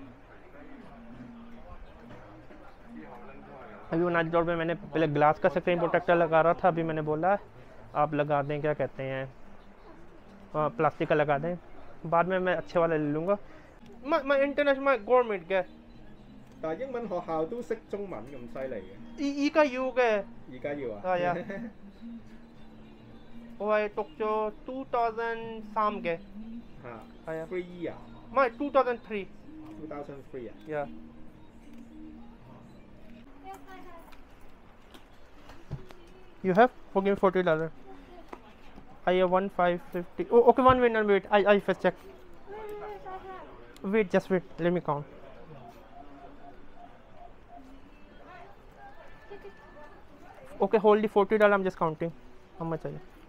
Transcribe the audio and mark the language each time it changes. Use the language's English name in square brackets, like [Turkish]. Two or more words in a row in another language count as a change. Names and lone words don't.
[Hindi] अभी बुनियादी तौर पे मैंने पहले ग्लास का [English] screen protector [Hindi] लगा रहा था, अभी मैंने बोला आप लगा दें, क्या कहते हैं, प्लास्टिक का लगा दें। बाद में मैं अच्छे वाला ले लूँगा। मैं [English] international government [Hindi] का [Cantonese] 但係英文學校都識中文咁犀利嘅。依家要嘅。而家要啊？係啊。我係讀咗2003嘅。係啊。 [English] 3 year。 [Cantonese] 唔係2003。 2003啊。 [English] Yeah. You have? Okay, $40. I have 1,550. Oh, okay, one minute, wait. I first check. Wait, just wait. Let me count. Okay, hold the $40. I'm just counting. How much are you?